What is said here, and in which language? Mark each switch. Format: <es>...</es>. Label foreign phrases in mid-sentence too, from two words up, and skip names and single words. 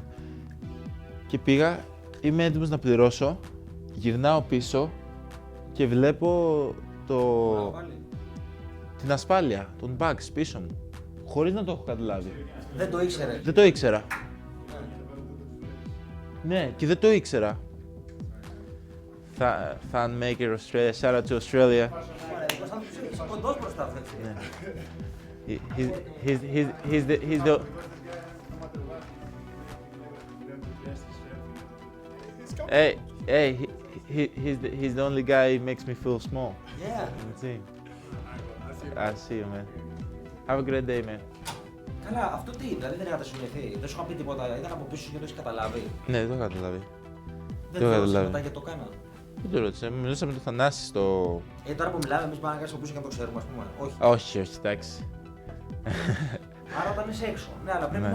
<el>Και πήγα, είμαι έτοιμος να πληρώσω, γυρνάω πίσω και βλέπω την ασφάλεια, τον Bucks πίσω μου, χωρίς να το έχω καταλάβει. Δεν το ήξερε. Δεν το ήξερα. Ναι, και δεν το ήξερα.</el> <en>Fan maker Australia, shout out to Australia.</en> <el>Είσαι κοντός μπροστά του, έτσι. Ναι.</el> <en>He's the. Hey, he's the only guy who makes me feel small Yeah. in the team. I see you, man. Have a great day, man.</en> <el>Καλά, αυτό τι, δηλαδή δεν είχατε συνοηθεί, δεν σου είχα πει τίποτα, ήταν από πίσω και το έχεις καταλάβει. Ναι, δεν το είχα καταλάβει. Δεν το είχα το καταλάβει. μετά και το κάνα. Δεν το ρώτησα, μιλούσα με τον Θανάση στο. Τώρα που μιλάμε, εμείς πάμε να κάνουμε από πίσω και να το ξέρουμε, ας πούμε. Όχι. Όχι, εντάξει. Άρα όταν είσαι έξω. Ναι, αλλά πρέπει</el>